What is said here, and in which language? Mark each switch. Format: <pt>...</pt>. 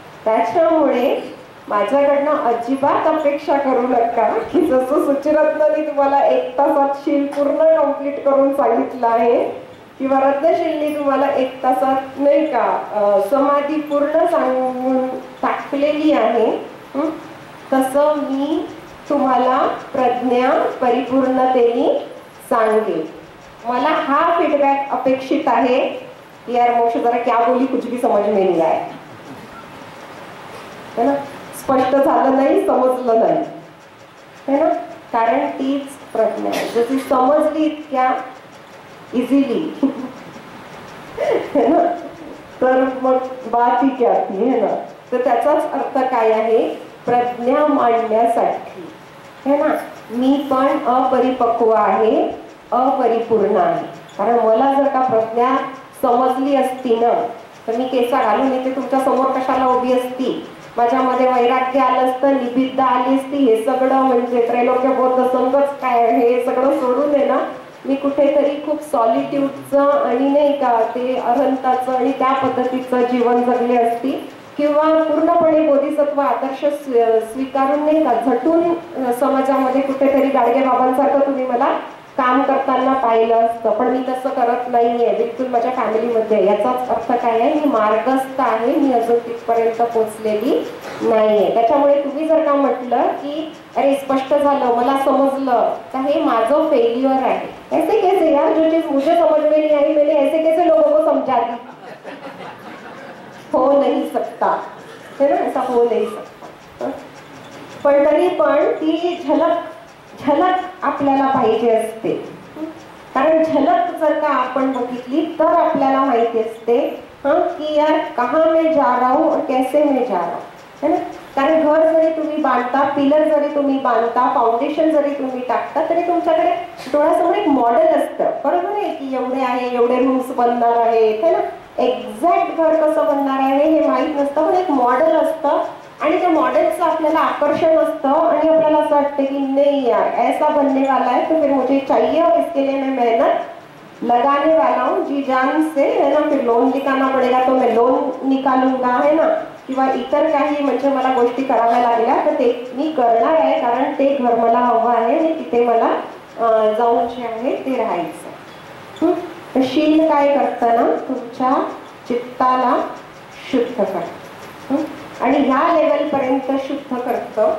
<mr>त्याच्यामुळे माझ्याकडनं अजिबात अपेक्षा करू नका की जसं सुचिरत्नाने तुम्हाला 1 तासात शील पूर्ण कंप्लीट करून सांगितलं आहे किंवा रत्नशीलनी तुम्हाला 1 तासात नाही का समाधी पूर्ण सांगून टाकलेली आहे, तसं मी तुम्हाला प्रज्ञा परिपूर्णतेने सांगेल. मला हा फीडबॅक अपेक्षित आहे.</mr> <hi>यार मोक्ष जरा क्या बोली कुछ भी समझ में नहीं आया, है ना.</hi> <mr>स्पष्ट झालं नाही, समजलं नाही,</mr> <hi>है ना.</hi> <mr>कारण तीच प्रज्ञा आहे. जशी समजली इतक्या इझिली है ना, तर मग</mr> <hi>बात ही क्या थी,</hi> <mr>है ना. तर त्याचाच अर्थ काय आहे, प्रज्ञा मांडण्यासाठी, है ना. मी पण अपरिपक्व आहे, अपरिपूर्ण आहे. कारण मला जर का प्रज्ञा समजली असती ना, तर मी केसा घालून इथे तुमच्या समोर कशाला उभी असती. माझ्यामध्ये वैराग्य आलं असतं, निबिद्ध आली असती. हे सगळं म्हणजे त्रैलोक्य बौद्ध संघच काय, हे सगळं सोडून आहे ना, मी कुठेतरी खूप सॉलिट्यूडचं आणि नाही का ते अरहंताचं आणि त्या पद्धतीचं जीवन जगले असती. किंवा पूर्णपणे बोधिसत्व आदर्श स्वीकारून नाही का झटून समाजामध्ये कुठेतरी गाडगे बाबांसारखं तुम्ही मला काम करताना पाहिलं असतं. पण मी तसं करत नाहीये, बिलकुल माझ्या फॅमिलीमध्ये. याचाच अर्थ काय आहे, मी मार्गस्थ आहे, मी अजून तिथपर्यंत पोहोचलेली नाहीये. त्याच्यामुळे तुम्ही जर का म्हटलं की अरे स्पष्ट झालं, मला समजलं, तर हे माझं फेल्युअर आहे.</mr> <hi>ऐसे कैसे यार, जो चीज मुझे समझ में नहीं आई मैंने ऐसे कैसे लोगों को समझा दी. हो नाही सकता, है ना, ऐसा हो नाही सकता.</hi> <mr>पण तरी पण ती झलक आपल्याला पाहिजे असते. कारण झलक जर का आपण बघितली तर आपल्याला माहिती असते की</mr> <hi>यार कहाँ मैं जा रहा हूँ और कैसे मैं जा रहा हूँ, है ना.</hi> <mr>कारण घर जरी तुम्ही बांधता, पिलर जरी तुम्ही बांधता, फाउंडेशन जरी तुम्ही टाकता, तरी तुमच्याकडे डोळ्यासमोर एक मॉडेल असतं, बरोबर आहे की एवढे आहे, एवढे रूम्स बनणार आहेत, है ना. एक्झॅक्ट घर कसं बनणार आहे हे माहीत नसतं, पण एक मॉडेल असतं आणि त्या मॉडेलचं आपल्याला आकर्षण असतं आणि आपल्याला असं वाटतं की नाही यार</mr> <hi>ऐसा बनने वाला है तो फिर मुझे चाहिए और इसके लिए मैं मेहनत लगाने वाला हूँ जी जान से,</hi> <mr>है ना.</mr> <hi>फिर लोन निकालना पडेगा तो मैं लोन निकालूंगा, है ना.</hi> <mr>किंवा इतर काही म्हणजे मला गोष्टी कराव्या लागल्या तर ते मी करणार आहे, कारण ते घर मला हवं आहे आणि तिथे मला जाऊन जे आहे ते राहायचं. तर शील काय करतं ना, तुमच्या चित्ताला शुद्ध करतं आणि ह्या लेवल पर्यंत शुद्ध करतं.</mr>